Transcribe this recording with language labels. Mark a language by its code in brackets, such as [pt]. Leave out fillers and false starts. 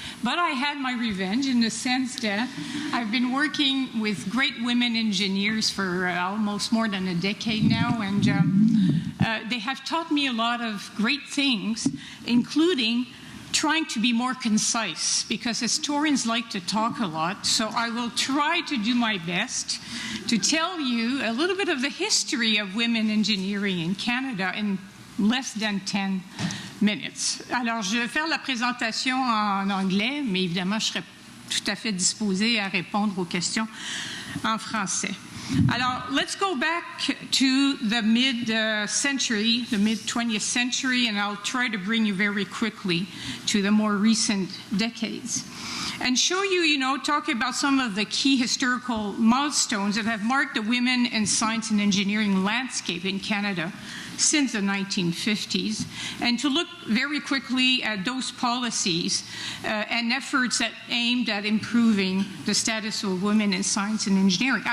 [en] But I had my revenge in the sense that I've been working with great women engineers for almost more than a decade now, and they have taught me a lot of great things, including trying to be more concise, because historians like to talk a lot. So I will try to do my best to tell you a little bit of the history of women engineering in Canada in less than 10 minutes. [fr] Alors, je vais faire la présentation en anglais, mais évidemment, je serai tout à fait disposée à répondre aux questions en français. [en] Alors, let's go back to the mid-century, the mid-20th century, and I'll try to bring you very quickly to the more recent decades and show you, talk about some of the key historical milestones that have marked the women in science and engineering landscape in Canada since the 1950s, and to look very quickly at those policies and efforts that aimed at improving the status of women in science and engineering.